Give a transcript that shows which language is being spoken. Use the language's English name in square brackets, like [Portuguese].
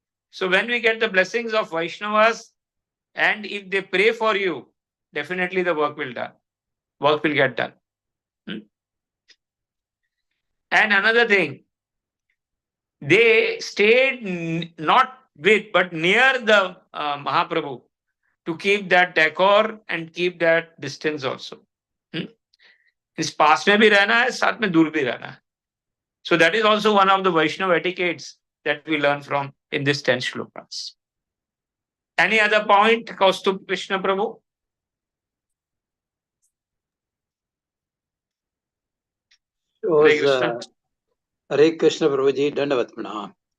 [English] So when we get the blessings of Vaishnavas, and if they pray for you, definitely the work will get done. And another thing, they stayed not with but near the Mahaprabhu to keep that decor and keep that distance also. [Hindi] इस पास में भी रहना है, साथ में दूर भी रहना है. [English] So that is also one of the Vaishnava etiquettes that we learn from in this 10 shlokas. Any other point, Kaustubh Krishna Prabhu? Hare Krishna. Hare Krishna Prabhuji, Dandavat Pranam.